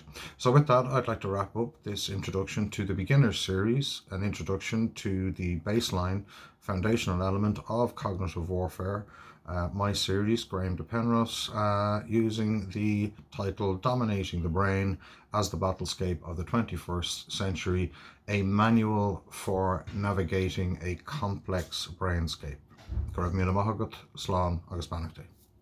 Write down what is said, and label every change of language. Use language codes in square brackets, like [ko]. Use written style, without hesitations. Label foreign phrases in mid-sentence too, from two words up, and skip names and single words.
[en] So with that, I'd like to wrap up this introduction to the beginners series, an introduction to the baseline foundational element of cognitive warfare, my series, Graham de Penrose, using the title Dominating the Brain as the Battlescape of the 21st Century, a manual for navigating a complex brainscape. [ga] Go raibh míle maith agat, slán agus beannacht é.